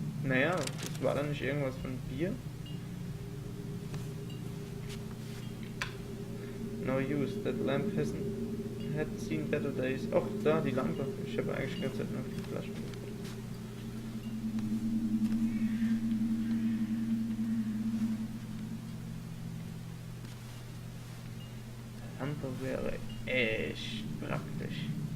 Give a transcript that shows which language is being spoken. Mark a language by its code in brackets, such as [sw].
[de] Naja, das war dann nicht irgendwas von Bier? [en] No use, that lamp had seen better days. [de] Och, da, die Lampe. Ich habe eigentlich die ganze Zeit nur auf die Flasche geguckt. Lampe wäre echt praktisch.